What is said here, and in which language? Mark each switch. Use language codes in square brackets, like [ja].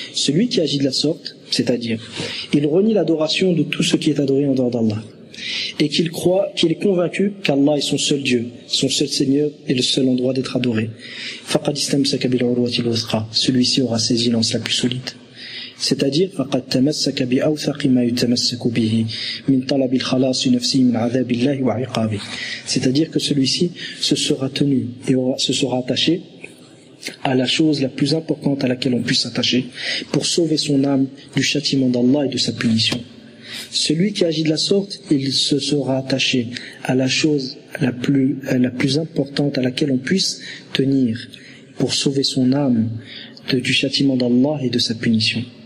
[fr] Celui qui agit de la sorte, c'est-à-dire, il renie l'adoration de tout ce qui est adoré en dehors d'Allah, et qu'il croit, qu'il est convaincu qu'Allah est son seul Dieu, son seul Seigneur et le seul endroit d'être adoré. [ar] Faqad istamsaka bil urwati al-wuthqa. [fr] Celui-ci aura saisi l'anse la plus solide. C'est-à-dire, [ar] فقد تمسك بأوثق ما يتمسك به من طلب الخلاص نفسه من عذاب الله وعقابه. [fr] C'est-à-dire que celui-ci se sera tenu et se sera attaché à la chose la plus importante à laquelle on puisse s'attacher pour sauver son âme du châtiment d'Allah et de sa punition. Celui qui agit de la sorte, il se sera attaché à la chose la plus importante à laquelle on puisse tenir pour sauver son âme du châtiment d'Allah et de sa punition.